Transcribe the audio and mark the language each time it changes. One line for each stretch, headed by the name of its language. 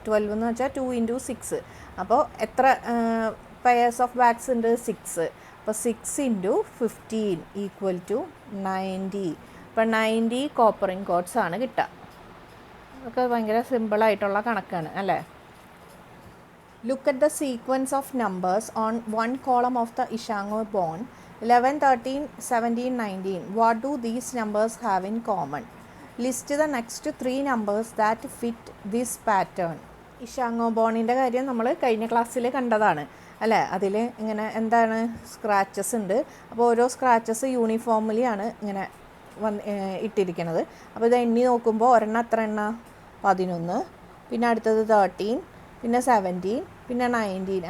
Malayalam: 12 എന്ന് വെച്ചാൽ 2 × 6. അപ്പോൾ എത്ര
English: pairs of bags
Malayalam: ഉണ്ട്? 6. അപ്പോൾ 6 × 15 = 90. അപ്പോൾ 90 കോപ്പർ ഇൻഗോട്ട്സ് ആണ് കിട്ടുക. അതൊക്കെ ഭയങ്കര സിമ്പിളായിട്ടുള്ള കണക്കാണ് അല്ലേ?
English: Look at the sequence of numbers on one column of the Ishango bond 11, 13, 17, 19. What do these numbers have in common? List the next 3 numbers that fit this pattern.
Malayalam: ഇഷാങ്ങോ ബോണിൻ്റെ കാര്യം നമ്മൾ കഴിഞ്ഞ ക്ലാസ്സിൽ കണ്ടതാണ് അല്ലേ? അതിൽ ഇങ്ങനെ എന്താണ് സ്ക്രാച്ചസ് ഉണ്ട്. അപ്പോൾ ഓരോ സ്ക്രാച്ചസ് യൂണിഫോമിലിയാണ് ഇങ്ങനെ ഇട്ടിരിക്കുന്നത്. അപ്പോൾ ഇത് എണ്ണി നോക്കുമ്പോൾ ഒരെണ്ണം എത്ര എണ്ണ? 11, പിന്നെ അടുത്തത് 13, പിന്നെ 17, പിന്നെ 19.